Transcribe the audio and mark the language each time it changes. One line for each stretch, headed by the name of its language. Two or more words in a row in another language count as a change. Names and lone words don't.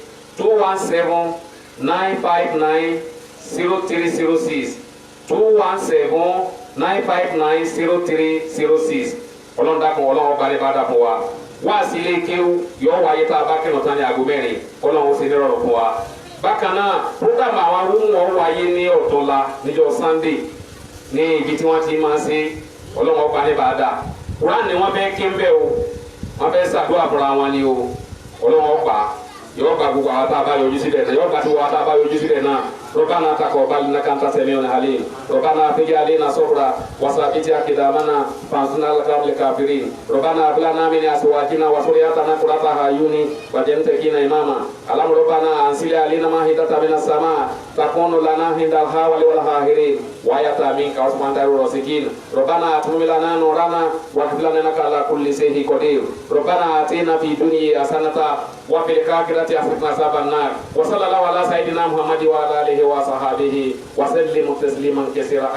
Yoruba: 217-959-0306 217-959-0306 ọlọ́run dákun ọlọ́run balẹ̀ bá dà fún wa wá sí ilé kéwú yọ wáyé tá a bá kírun tán ní aago mẹ́rin ọlọ́run sì ní rọrùn fún wa bákan náà program àwọn arúgbó wọn wáyé ní ọ̀túnla níjọ́ Sunday ní ibi tí wọ́n ti máa ń ṣe ọlọ́run ọba ní bàdà Quran ni wọ́n fẹ́ kí ń bẹ́ o wọ́n fẹ́ ṣàdúrà fúnra wọn ni o ọlọ́run ọba yọ gba gbogbo àwọn tá a bá yọjú sílẹ̀ náà yọ gba gbogbo àwọn tá a bá yọjú sílẹ̀ náà
Arabic: ربنا تقبل إنك أنت السميع العليم ربنا اغفر لنا صبرا وثبت أقدامنا فانصرنا على القوم الكافرين ربنا هب لنا من أزواجنا وذرياتنا قرة أعين واجعلنا للمتقين إماما اللهم ربنا أنزل علينا مائدة من السماء تكون لنا عند الحول والآخرين وآية منك وسبحان الرازقين ربنا أتمم لنا نورنا واغفر لنا إنك على كل شيء قدير ربنا آتنا في الدنيا حسنة وفي الآخرة حسنة عذاب النار وصلى الله على سيدنا محمد وعلى آله وصحبه وسلم تسليما كثيرا.